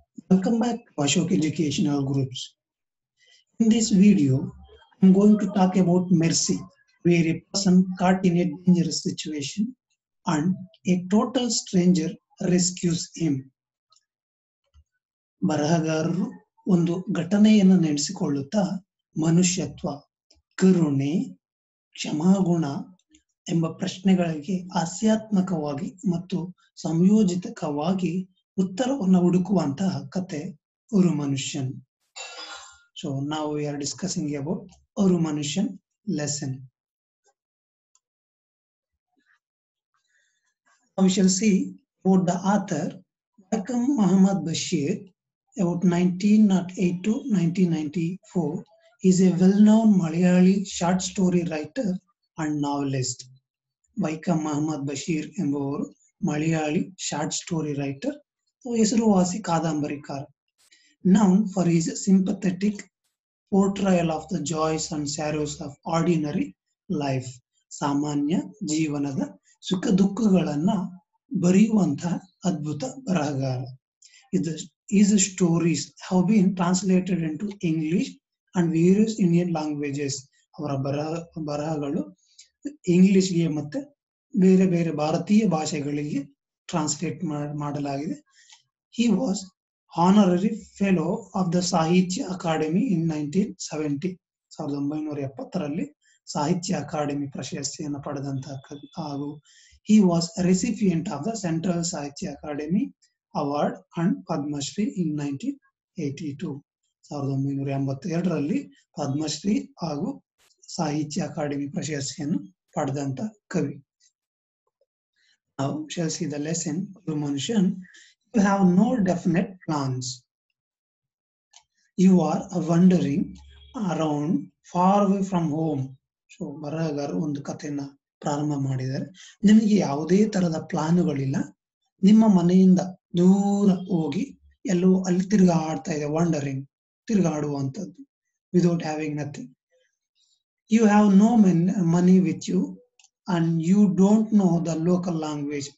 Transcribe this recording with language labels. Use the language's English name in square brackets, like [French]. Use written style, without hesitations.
[English] Welcome back to Ashok Educational Groups. In this video, I'm going to talk about mercy, where a person caught in a dangerous situation and a total stranger rescues him. [Kannada] ಬರಹಗಾರರು ಒಂದು ಘಟನೆಯನ್ನು ನೆನೆಸಿಕೊಳ್ಳುತ್ತಾ ಮನುಷ್ಯತ್ವ, ಕರುಣೆ, ಕ್ಷಮಾಗುಣ ಎಂಬ ಪ್ರಶ್ನೆಗಳಿಗೆ ಹಾಸ್ಯಾತ್ಮಕವಾಗಿ ಮತ್ತು ಸಂಯೋಜಿತವಾಗಿ ಉತ್ತರವನ್ನು ಹುಡುಕುವಂತಹ ಕತೆ ಅವರು ಮನುಷ್ಯನ್. [English] So now we are discussing about ಅವರು Manushyan lesson. Now we shall see about the author Vaikom Muhammad Bashir, about 1908 to 1994. He is a well-known Malayali short story writer and novelist. [Kannada] Vaikom Muhammad Bashir ಎಂಬುವರು Malayali short story writer, ಹೆಸರುವಾಸಿ ಕಾದಂಬರಿಕಾರ. [English] Known for his sympathetic portrayal of the joys and sorrows of ordinary life. [Kannada] ಸಾಮಾನ್ಯ ಜೀವನದ ಸುಖ ದುಃಖಗಳನ್ನ ಬರೆಯುವಂತಹ ಅದ್ಭುತ ಬರಹಗಾರ. [English] His stories have been translated into English and various Indian languages. [Kannada] ಅವರ ಬರಹಗಳು ಇಂಗ್ಲಿಷ್ಗೆ ಮತ್ತೆ ಬೇರೆ ಬೇರೆ ಭಾರತೀಯ ಭಾಷೆಗಳಿಗೆ ಟ್ರಾನ್ಸ್ಲೇಟ್ ಮಾಡಲಾಗಿದೆ. [English] He was honorary fellow of the Sahitya Academy in 1970. [Kannada] 1970ರಲ್ಲಿ ಸಾಹಿತ್ಯ ಅಕಾಡೆಮಿ ಪ್ರಶಸ್ತಿಯನ್ನು ಪಡೆದಂತಹ ಹಾಗೂ [English] he was a recipient of the Central Sahitya Academy Award and Padma Shri in 1982. [Kannada] 1982ರಲ್ಲಿ Padmashri ಹಾಗೂ ಸಾಹಿತ್ಯ ಅಕಾಡೆಮಿ ಪ್ರಶಸ್ತಿಯನ್ನು ಪಡೆದಂತ ಕವಿ. [English] Now shall see the lesson. Manushyan, you have no definite plans. You are wandering around far away from home. [Kannada] So ಬರಹಗಾರರು ಒಂದು ಕಥೆಯನ್ನ ಪ್ರಾರಂಭ ಮಾಡಿದ್ದಾರೆ. ನಿಮಗೆ ಯಾವುದೇ ತರದ ಪ್ಲಾನುಗಳಿಲ್ಲ, ನಿಮ್ಮ ಮನೆಯಿಂದ ದೂರ ಹೋಗಿ ಎಲ್ಲೋ ಅಲ್ಲಿ ತಿರುಗಾಡ್ತಾ ಇದೆ. [English] wandering, [Kannada] ತಿರುಗಾಡುವಂಥದ್ದು. [English] Without having nothing. You have no money with you and you don't know the local language.